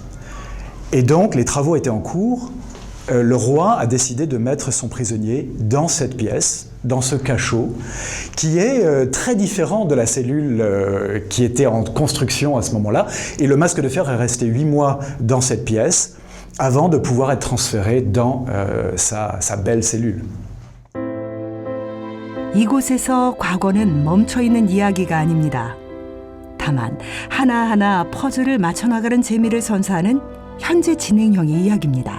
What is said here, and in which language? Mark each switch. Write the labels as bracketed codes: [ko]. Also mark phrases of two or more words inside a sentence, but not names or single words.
[fr] Et donc, les travaux étaient en cours. Le roi a décidé de mettre son prisonnier dans cette pièce, dans ce cachot, qui est très différent de la cellule qui était en construction à ce moment-là. Et le masque de fer est resté 8 mois dans cette pièce avant de pouvoir être transféré dans sa belle cellule. [ko] 이곳에서 과거는 멈춰있는 이야기가 아닙니다. 다만 하나하나 퍼즐을 맞춰나가는 재미를 선사하는 현재 진행형의 이야기입니다.